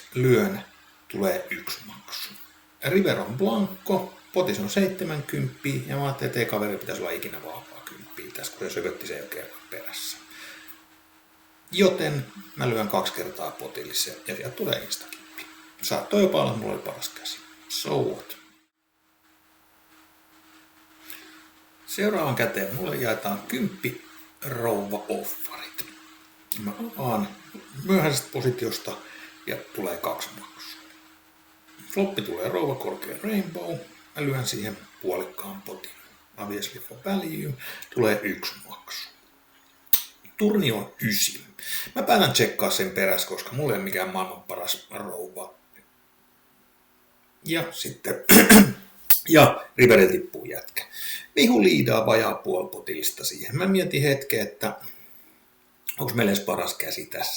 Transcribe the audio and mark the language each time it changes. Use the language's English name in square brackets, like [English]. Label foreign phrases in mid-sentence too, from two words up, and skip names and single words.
[Finnish] Lyön. Tulee 1 maksu. River on blankko. Potis on 70 ja mä ajattelin, että ei kaveri pitäisi olla ikinä vahvaa 10 tässä, kun se sökötti sen jo kerran perässä. Joten mä lyön 2 kertaa potillisen ja sieltä tulee instakippi. Saattoi jopa olla, mulla oli paras käsi. [English] So what? [Finnish] Seuraavan käteen mulle jaetaan 10 rouva offarit. Mä avaan myöhäisestä positiosta ja tulee 2 maksua. Floppi tulee rouva korkea rainbow. Mä lyön siihen puolikkaan potin. [English] Obviously for value. [Finnish] Tulee 1 maksu. Turni on 9. Mä päätän tsekkaa sen perässä, koska mulla ei ole mikään maailman paras rouva. Ja sitten ja riverillä tippuu jätkä. Vihu liidaa vajaa puolipotillista siihen. Mä mietin hetken, että onko meillä edes paras käsi tässä.